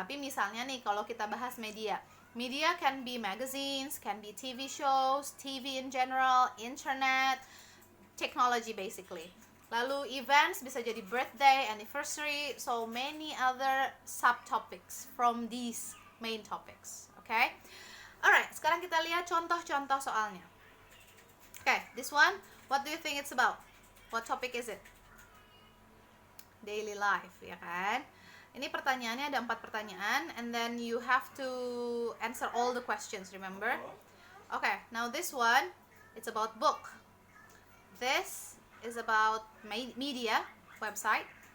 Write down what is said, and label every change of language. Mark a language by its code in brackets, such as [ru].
[id] Tapi misalnya nih, kalau kita bahas media, [en] media can be magazines, can be TV shows, TV in general, internet, technology basically. [id] Lalu events bisa jadi birthday, anniversary, [en] so many other subtopics from these main topics. Okay? [id] Alright, sekarang kita lihat contoh-contoh soalnya. [en] Okay, this one, what do you think it's about? What topic is it? Daily life, [id] ya kan? Ini pertanyaannya ada 4 pertanyaan, [en] and then you have to answer all the questions, remember? Okay, now this one, it's about book. This is about media, website.